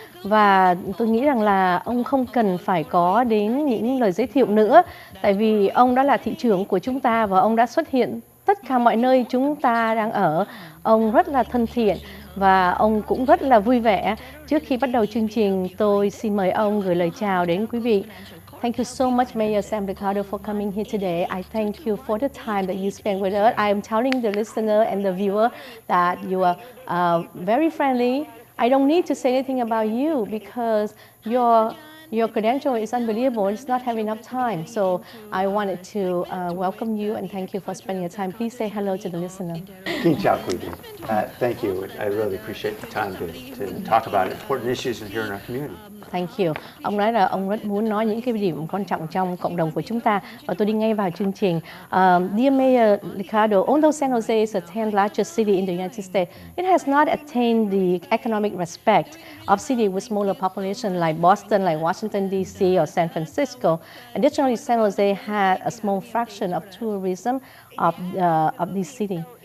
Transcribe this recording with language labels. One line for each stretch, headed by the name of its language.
Vietnamese: Và tôi nghĩ rằng là ông không cần phải có đến những lời giới thiệu nữa, tại vì ông đã là thị trưởng của chúng ta và ông đã xuất hiện tất cả mọi nơi chúng ta đang ở. Ông rất là thân thiện và ông cũng rất là vui vẻ. Trước khi bắt đầu chương trình, tôi xin mời ông gửi lời chào đến quý vị.
English: Thank you so much, Mayor Sam Liccardo, for coming here today. I thank you for the time that you spent with us. I am telling the listener and the viewer that you are very friendly. I don't need to say anything about you because your credential is unbelievable. It's not having enough time. So I wanted to welcome you and thank you for spending your time. Please say hello to the listener.
Vietnamese: Xin chào quý vị.
English: Thank you. I really appreciate the time to talk about important issues here in our community. Thank you.
Vietnamese: Ông nói là ông rất muốn nói những cái điểm quan trọng trong cộng đồng của chúng ta, và tôi đi ngay vào chương trình.
English: Dear Mayor Liccardo, although San Jose is the 10th largest city in the United States, it has not attained the economic respect of cities with smaller population like Boston, like Washington D.C. or San Francisco. Additionally, San Jose had a small fraction of tourism of this city.